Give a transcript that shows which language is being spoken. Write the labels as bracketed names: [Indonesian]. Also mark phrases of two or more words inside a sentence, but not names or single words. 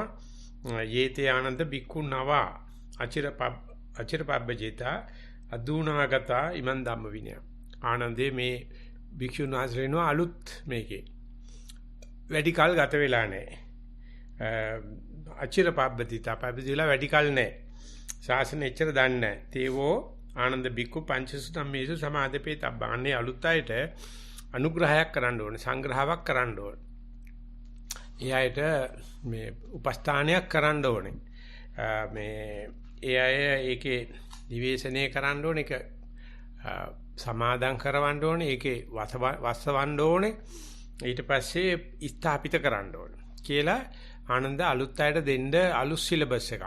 [Pali] යේතේ ආනන්ද බික්ඛුනවා අචිරපබ්බජිතා අදුනාගතා ඉමන් ධම්ම විනය. [Sinhala] ආනන්දේ මේ භික්ෂුන් වහන්සේනෝ අලුත් මේකේ වැඩි කල ගත වෙලා නැහැ. අචිරපබ්බජිතා පබ්බජිලා වැඩි කල නැහැ. ශාසන එච්චර දන්නේ නැහැ. [Pali] තේවෝ ආනන්ද බික්ඛු පංචසු ධම්මේසු සමාදපේ තබ්බාන්නේ [Sinhala] අලුත් අයට අනුග්‍රහයක් කරන්න ඕනේ, සංග්‍රහයක් කරන්න ඕනේ. ඒ අයට මේ උපස්ථානයක් කරන්න ඕනේ. මේ ඒ අය ඒකේ නිවේශනය කරන්න ඕනේ, ඒක සමාදම් කරවන්න ඕනේ, ඒකේ වස්සවන්න ඕනේ, ඊට පස්සේ ස්ථාපිත කරන්න ඕනේ කියලා ආනන්ද අලුත් අයට දෙන්න අලුත් සිලබස් එකක්.